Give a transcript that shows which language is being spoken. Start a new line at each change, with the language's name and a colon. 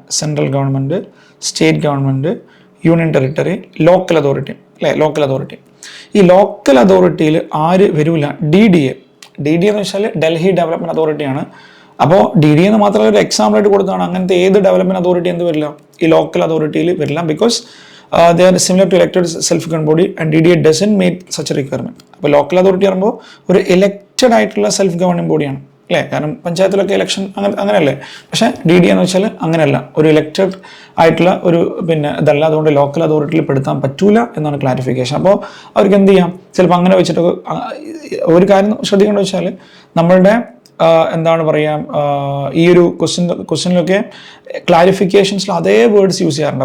Malayalam: Central government, state government, union territory, local authority അല്ലേ? Local authority. ഈ local അതോറിറ്റിയിൽ ആര് വരില്ല? DDA എന്ന് വെച്ചാൽ ഡൽഹി ഡെവലപ്മെൻറ്റ് അതോറിറ്റിയാണ്. അപ്പോൾ DDA എന്ന് മാത്രമല്ല ഒരു എക്സാമ്പിൾ ആയിട്ട് കൊടുത്താണ്. അങ്ങനത്തെ ഏത് ഡെവലപ്മെൻറ്റ് അതോറിറ്റി എന്ത് വരില്ല? ഈ ലോക്കൽ അതോറിറ്റിയിൽ വരില്ല.
English: Because they are similar to elected self-governed body and DDA doesn't meet such a requirement.
Malayalam: അപ്പോൾ ലോക്കൽ അതോറിറ്റി പറയുമ്പോൾ ഒരു ഇലക്റ്റഡ് ആയിട്ടുള്ള സെൽഫ് ഗവർണിംഗ് ബോഡിയാണ് അല്ലേ? കാരണം പഞ്ചായത്തിലൊക്കെ ഇലക്ഷൻ അങ്ങനെയല്ലേ. പക്ഷേ DDA എന്ന് വെച്ചാൽ അങ്ങനെയല്ല, ഒരു ഇലക്റ്റഡ് ആയിട്ടുള്ള ഒരു ഇതല്ല. അതുകൊണ്ട് ലോക്കൽ അതോറിറ്റിയിൽ പെടുത്താൻ പറ്റൂല എന്നാണ് ക്ലാരിഫിക്കേഷൻ. അപ്പോൾ അവർക്ക് എന്ത് ചെയ്യാം? ചിലപ്പോൾ അങ്ങനെ വെച്ചിട്ട് ഒരു കാര്യം ശ്രദ്ധിക്കേണ്ടത് വെച്ചാൽ നമ്മളുടെ എന്താണ് പറയുക, ഈ ഒരു ക്വസ്റ്റ്യനിലൊക്കെ ക്ലാരിഫിക്കേഷൻസിൽ അതേ വേർഡ്സ് യൂസ് ചെയ്യാറുണ്ട്.